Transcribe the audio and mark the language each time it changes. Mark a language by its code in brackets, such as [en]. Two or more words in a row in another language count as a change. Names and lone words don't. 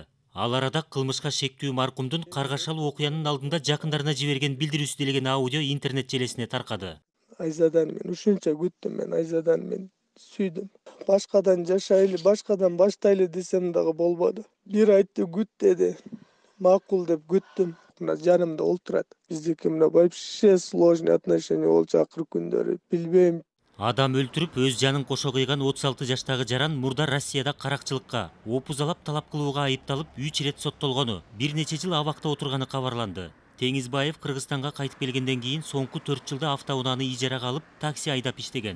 [ky] Ал арада кылмышка шектүү маркумдун каргашалуу окуянын алдында жакындарына жиберген билдирүүсү делеген аудио интернет желесине таркады. Айзадан мен ушунча күттүм, мен Айзадан мен сүйдүм. Башкадан жашайлы, башкадан баштайлы десем дагы болбоду. Бир айтты күт деди. Макул деп күттүм. Мына жанымда олтурат. Биздики мына [ru] вообще сложный отношения [ky] болчу акыркы күндөрү. Билбейм. Адам өлтүрүп, өз жанын кошо кыйган 36 жаштагы жаран мурда Россияда каракчылыкка, опузалап талап кылууга айыпталып 3 ирет соттолгону, бир нече жыл абакта отурганы кабарланды. Теңизбаев Кыргызстанга кайтып келгенден кийин соңку 4 жылда автоунааны ижарага алып, такси айдап иштеген.